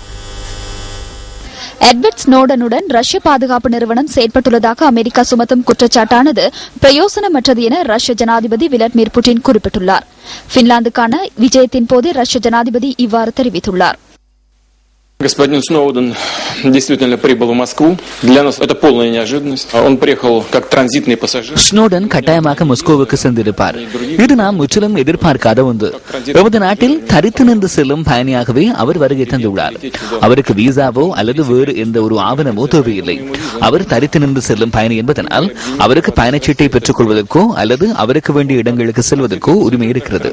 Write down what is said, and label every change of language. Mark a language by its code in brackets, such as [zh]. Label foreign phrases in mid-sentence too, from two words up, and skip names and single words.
[ta] எட்வர்ட் ஸ்னோடனுடன் ரஷ்ய பாதுகாப்பு நிறுவனம் செயற்பட்டுள்ளதாக அமெரிக்கா சுமத்தும் குற்றச்சாட்டானது பிரயோசனமற்றது என ரஷ்ய ஜனாதிபதி விளாடிமிர் புட்டின் குறிப்பிட்டுள்ளார். பின்லாந்துக்கான விஜயத்தின் போது ரஷ்ய ஜனாதிபதி இவ்வாறு தெரிவித்துள்ளார். [ru] Господин Сноуден действительно прибыл в Москву. Для нас это полная неожиданность. Он приехал как транзитный пассажир. [ta] ஸ்னோடன் கட்டாயமாக மொஸ்கோவுக்கு சென்றிருப்பார். இது நாம் முற்றிலும் எதிர்பார்க்காத ஒன்று. நமது நாட்டில் தரித்து நின்று செல்லும் பயணியாகவே அவர் வருகை தந்துள்ளார். அவருக்கு விசாவோ அல்லது வேறு எந்த ஒரு ஆவணமோ தேவையில்லை. அவர் தரித்து நின்று செல்லும் பயணி என்பதனால் அவருக்கு பயணச்சீட்டை பெற்றுக் கொள்வதற்கோ அல்லது அவருக்கு வேண்டிய இடங்களுக்கு செல்வதற்கோ உரிமை இருக்கிறது.